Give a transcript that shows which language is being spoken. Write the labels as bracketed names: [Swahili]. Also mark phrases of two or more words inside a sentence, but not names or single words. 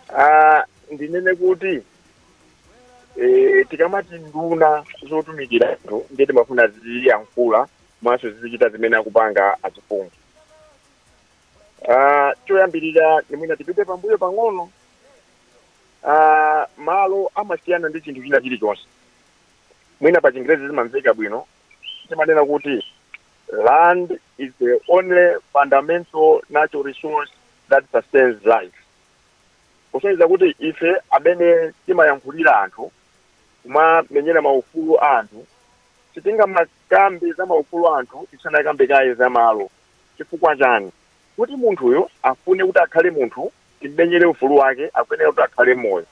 [Nyanja] ndinene kuti tikamati nduna zotumikira anthu ndiye timafuna ziyankhula maso zizichita zimene akupanga achiphungu. Choyambirira ndimwina tipite pambuyo pang'ono. Malo amasiyana ndi chinthu china chilichonse. Mwina pa Chingerezi zimamveka bwino timanena kuti [English] land is the only fundamental natural resource that sustains life. [Nyanja] Kusonyeza kuti ife amene timayankhulira anthu kumamenyera maufulu anthu sitinga makambe za maufulu anthu tisanakambe kaye za malo. Chifukwa chani? Kuti munthuyo afune kuti akhale munthu timenyere ufulu wake akwenera kuti akhale moyo.